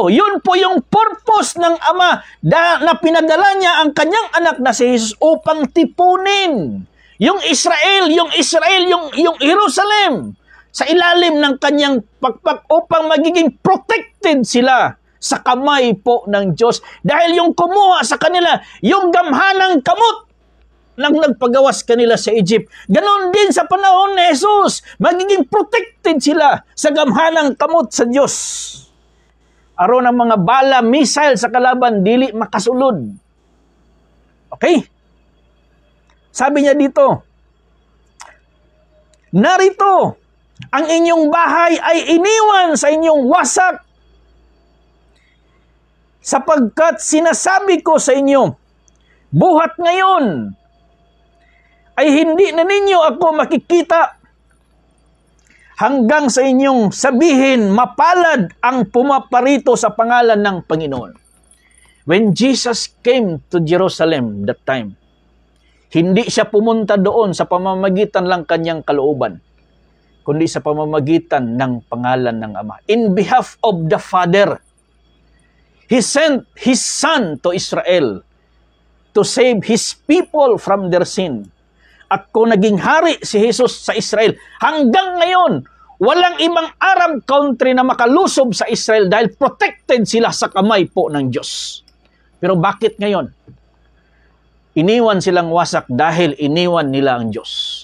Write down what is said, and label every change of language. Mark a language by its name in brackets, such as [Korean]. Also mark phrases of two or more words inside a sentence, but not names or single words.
[Filipino] Yun po yung purpose ng Ama na pinadala niya ang kanyang anak na si Jesus upang tipunin yung Israel, yung Jerusalem sa ilalim ng kanyang pakpak upang magiging protected sila sa kamay po ng Diyos. Dahil yung kumuha sa kanila, yung [Cebuano] gamhanang kamot nang nagpagawas kanila sa Egypt. Ganon din sa panahon ni Jesus. [Filipino] Magiging protected sila sa [Cebuano] gamhanang kamot sa Diyos. Aron ang mga bala, missile sa kalaban, dili makasulod. [Filipino] Okay? Sabi niya dito, narito, ang inyong bahay ay iniwan sa inyong wasak, sapagkat sinasabi ko sa inyo, buhat ngayon ay hindi na ninyo ako makikita hanggang sa inyong sabihin, mapalad ang pumaparito sa pangalan ng Panginoon. [English] When Jesus came to Jerusalem that time, [Filipino] hindi siya pumunta doon sa pamamagitan lang kanyang kalooban, kundi sa pamamagitan ng pangalan ng Ama. [English] In behalf of the Father, He sent His Son to Israel to save His people from their sin. [Filipino] At kung naging hari si Jesus sa Israel, hanggang ngayon, walang ibang [English] Arab country [Filipino] na makalusob sa Israel dahil protected sila sa kamay po ng Diyos. Pero bakit ngayon? Iniwan silang wasak dahil iniwan nila ang Diyos.